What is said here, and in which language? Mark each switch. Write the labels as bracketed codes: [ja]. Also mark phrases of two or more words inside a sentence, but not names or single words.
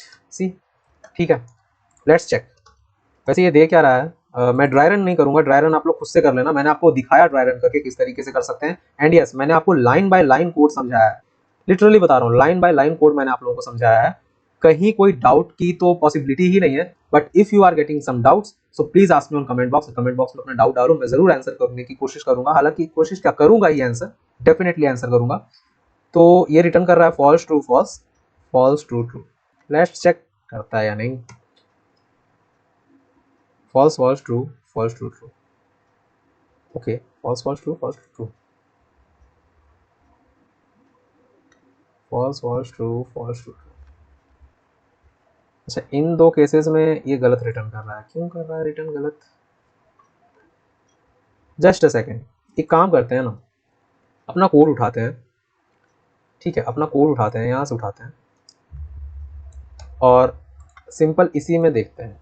[hi] सी ठीक है, [en] let's check. [hi] वैसे ये दे क्या रहा है, मैं [en] dry run [hi] नहीं करूंगा, [en] dry run [hi] आप लोग खुद से कर लेना, मैंने आपको दिखाया [en] dry run [hi] करके किस तरीके से कर सकते हैं। [en] and yes, [hi] मैंने आपको [en] line by line code [hi] समझाया है, लिटरली बता रहा हूँ, [en] line by line code [hi] मैंने आप लोगों को समझाया है। कहीं कोई डाउट की तो पॉसिबिलिटी ही नहीं है, [en] But if you are getting some doubts so please ask me on comment box. comment box [hi] में अपना डाउट डालो, मैं जरूर आंसर करने की कोशिश करूंगा, हालांकि कोशिश क्या करूंगा ही, [en] answer definitely answer [hi] करूंगा। तो ये रिटर्न कर रहा है [en] false true false, false true true. let's check [hi] करता है या नहीं। [en] false false true false true true, okay, false false true false true false false true false true true। [hi] अच्छा, इन दो केसेस में ये गलत रिटर्न कर रहा है, क्यों कर रहा है रिटर्न गलत? [en] just a second, [hi] एक काम करते हैं ना, अपना कोड उठाते हैं। ठीक है, अपना कोड उठाते हैं, यहाँ से उठाते हैं और सिंपल इसी में देखते हैं।